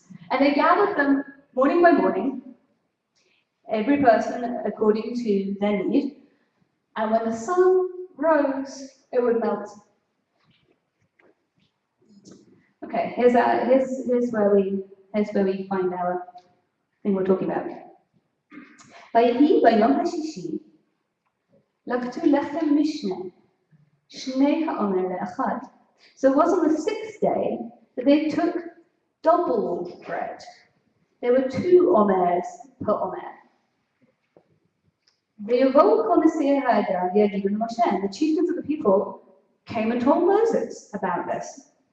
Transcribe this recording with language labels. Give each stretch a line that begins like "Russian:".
English: And they gathered them morning by morning, every person according to their need, and when the sun rose, it would melt. Okay, here's where we find our thing we're talking about.
Hebrew: ויהי ביום השישי, לקטו לחם משנה, שני העומר לאחד.
English: So it was on the sixth day that they took double bread. There were 2 omers per omer.
Hebrew: ויבואו כל נשיאי העדה ויגידו למשה,
English: and the chieftains of the people came and told Moses about this.